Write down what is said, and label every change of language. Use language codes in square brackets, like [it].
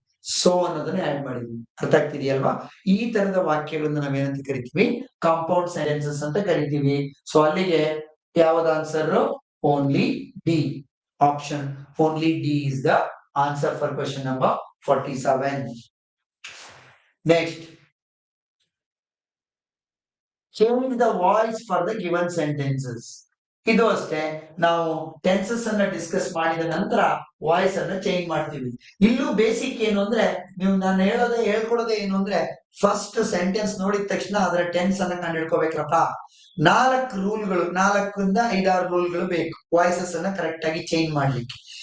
[kn] So ಅನ್ನೋದನ್ನ add ಮಾಡಿದ್ವಿ. ಅರ್ಥ ಆಗ್ತಿದೆಯಲ್ವಾ? ಈ ತರದ ವಾಕ್ಯಗಳನ್ನ ನಾವೇನಂತ ಕರಿತೀವಿ? ಕಾಂಪೌಂಡ್ ಸೆಂಟೆನ್ಸಸ್ ಅಂತ ಕರಿತೀವಿ. ಸೊ ಅಲ್ಲಿಗೆ ಯಾವ್ದು answer? [en] Only D. Option only D is the answer for question number 47. Next, change the voice for the given sentences. [kn] ಇದು ಅಷ್ಟೇ, ನಾವು ಟೆನ್ಸಸ್ ಅನ್ನ ಡಿಸ್ಕಸ್ ಮಾಡಿದ ನಂತರ ವಾಯ್ಸ್ ಅನ್ನ ಚೇಂಜ್ ಮಾಡ್ತೀವಿ. ಇಲ್ಲೂ ಬೇಸಿಕ್ ಏನು ಅಂದ್ರೆ, ನೀವು ನಾನು ಹೇಳ್ಕೊಡೋದೇ ಏನು ಅಂದ್ರೆ, ಫಸ್ಟ್ ಸೆಂಟೆನ್ಸ್ ನೋಡಿದ ತಕ್ಷಣ ಅದರ ಟೆನ್ಸ್ ಅನ್ನ ಕಂಡು ಹಿಡ್ಕೋಬೇಕಪ್ಪ. 4 ರೂಲ್ಗಳು, 4ರಿಂದ 5-6 ರೂಲ್ಗಳು ಬೇಕು ವಾಯ್ಸಸ್ ಅನ್ನ ಕರೆಕ್ಟ್ ಆಗಿ ಚೇಂಜ್ ಮಾಡ್ಲಿಕ್ಕೆ.